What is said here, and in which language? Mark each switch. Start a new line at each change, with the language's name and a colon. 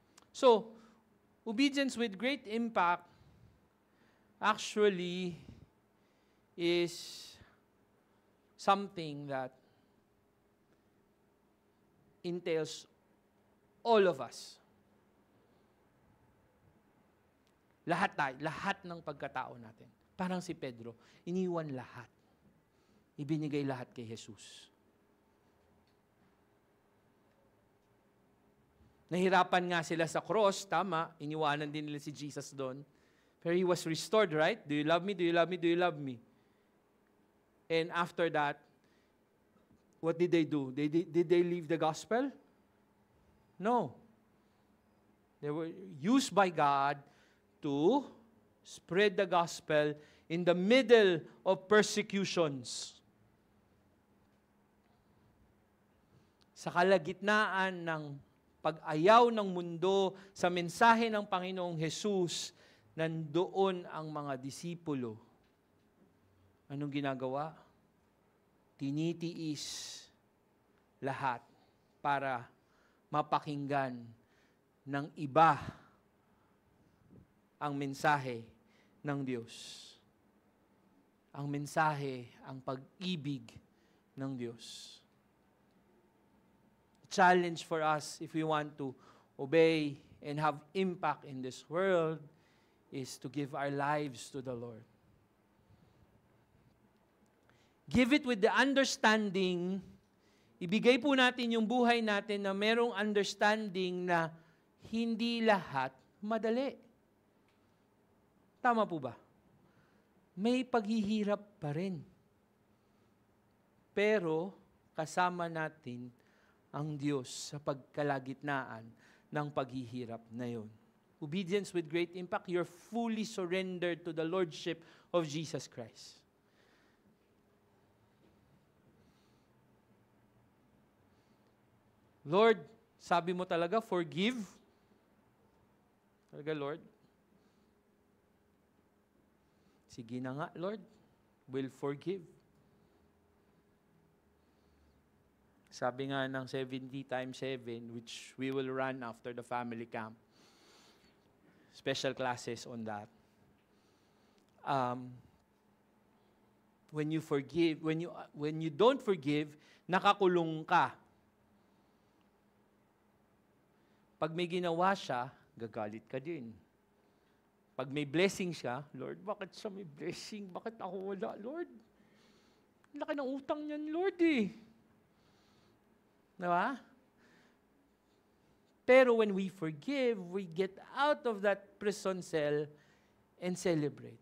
English: So, obedience with great impact actually is something that entails all of us.
Filipino: Lahat ng pagkatao natin. Parang si Pedro, iniwan lahat. Ibinigay lahat kay Jesus. Nahirapan nga sila sa cross, tama, iniwanan din nila si Jesus doon.
English: Pero he was restored, right? Do you love me? Do you love me? Do you love me? And after that, what did they do? Did they leave the gospel? No. They were used by God to spread the gospel in the middle of persecutions.
Filipino: Sa kalagitnaan ng pag-ayaw ng mundo sa mensahe ng Panginoong Hesus, nandoon ang mga disipulo. Anong ginagawa? Tinitiis lahat para mapakinggan ng iba ang mensahe ng Diyos. Ang mensahe, ang pag-ibig ng Diyos.
English: Challenge for us if we want to obey and have impact in this world is to give our lives to the Lord. Give it with the understanding,
Filipino: ibigay po natin yung buhay natin na merong understanding na hindi lahat madali. Tama po ba? May paghihirap pa rin. Pero kasama natin ang Diyos sa pagkalagitnaan ng paghihirap na yun.
English: Obedience with great impact, you're fully surrendered to the Lordship of Jesus Christ.
Filipino: Lord, sabi mo talaga, forgive. Talaga, Lord. Sige na nga, Lord.
English: We'll forgive.
Filipino: Sabi nga ng
English: 70 times 7, which we will run after the family camp. Special classes on that. When you forgive, when you don't forgive,
Filipino: nakakulong ka. Pag may ginawa siya, gagalit ka din. Pag may blessing siya, Lord, bakit siya may blessing? Bakit ako wala, Lord? Laki ng utang niyan, Lord Diba?
English: Pero when we forgive, we get out of that prison cell and celebrate.